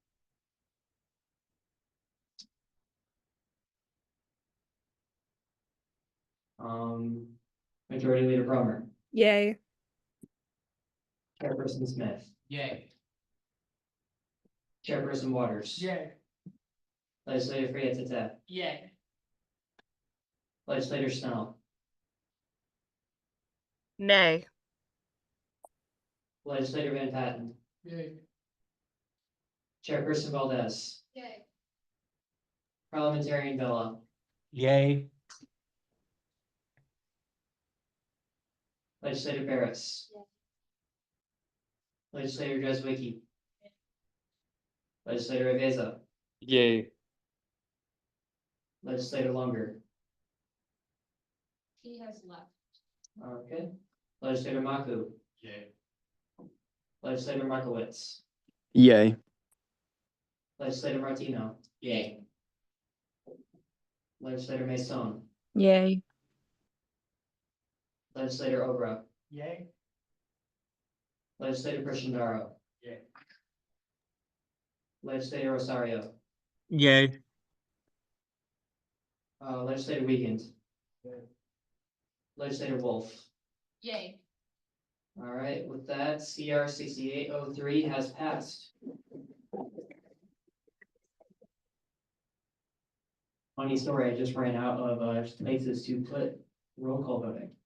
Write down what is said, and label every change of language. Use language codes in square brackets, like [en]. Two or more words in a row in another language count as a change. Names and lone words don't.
[en] Majority Leader Brummer, Yay. Chairperson Smith, Yay. Chairperson Waters. Yay. Legislator Freyette, Yay. Legislator Snell, Nay. Legislator Van Patten, Yay. Chairperson Valdez, Yay. Parliamentarian Villa, Yay. Legislator Barris. Yay. Legislator Dreswicki. Legislator Aveza, Yay. Legislator Lunger, He has left. okay. Legislator Maku, Yay. Legislator Markowitz, Yay. Legislator Martino, Yay. Legislator Mason, Yay. Legislator Obra, Yay. Legislator Christandaro, Yay. Legislator Rosario, Yay. Legislator Wiegand, Yay. Legislator Wolf. Yay. All right, with that, CR 6803 has passed. Funny story, I just ran out of places to put roll call voting.